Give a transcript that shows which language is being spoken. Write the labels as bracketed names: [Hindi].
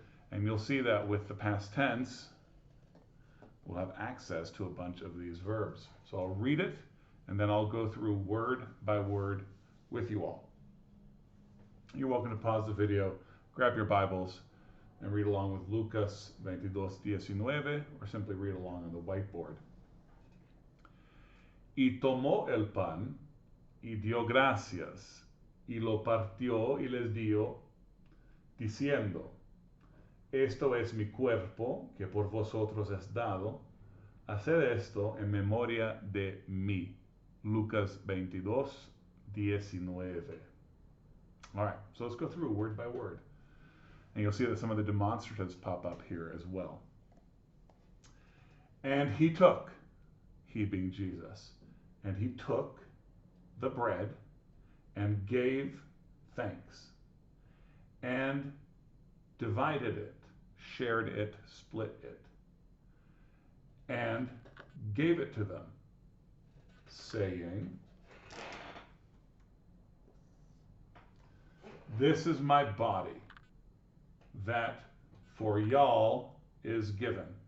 [English] And you'll see that with the past tense, we'll have access to a bunch of these verbs. So I'll read it, and then I'll go through word by word with you all. You're welcome to pause the video, grab your Bibles, and read along with Lucas 22:19, or simply read along on the whiteboard. [Spanish] Y tomó el pan, y dio gracias, y lo partió y les dio, diciendo, esto es mi cuerpo, que por vosotros es dado, haced esto en memoria de mí. Lucas 22:19. [English] All right, so let's go through word by word. And you'll see that some of the demonstratives pop up here as well. And he took, he being Jesus, and he took the bread and gave thanks and divided it, shared it, split it, and gave it to them, saying, this is my body that for y'all is given.